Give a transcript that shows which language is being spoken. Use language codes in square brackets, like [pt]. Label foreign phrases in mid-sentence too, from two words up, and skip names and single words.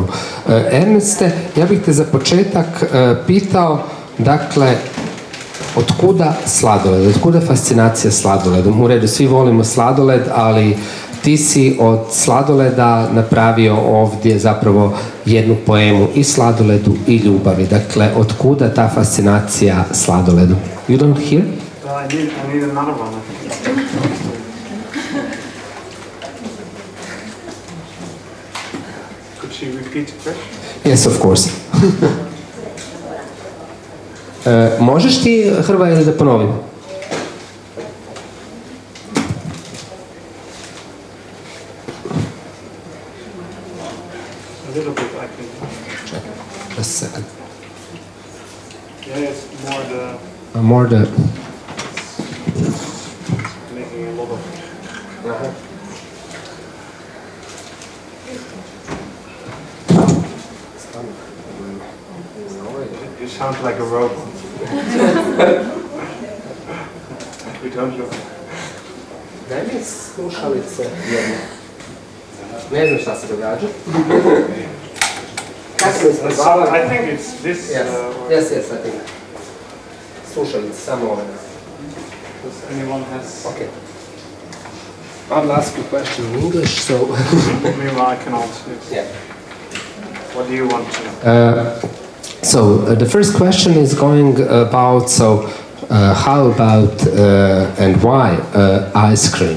[bs] Erneste, ja bih te za početak pitao, dakle, otkuda sladoled, otkuda fascinacija sladoledom? U redu, svi volimo sladoled, ali ti si od sladoleda napravio ovdje zapravo jednu poemu i sladoledu i ljubavi. Dakle, otkuda ta fascinacija sladoledom? [en] You don't hear? I need another one. Could she repeat the question? Yes, of course. [bs] Možeš ti, Hrva, ili da ponovim? [en] A little bit, I think. Just a second. Yeah, it's more the... More the... making a lot of... You sound like a robot. We don't look. [bs] Daj mi slušalice jedno. Ne znam šta se događa. [en] I think it's this. Yes, I think. Slušalice, samo ove. Does anyone has... Okay. I'll ask you a question in English, so... Meanwhile, I can answer it. Yeah. What do you want to know? So, the first question is going about, so, How about and why ice cream?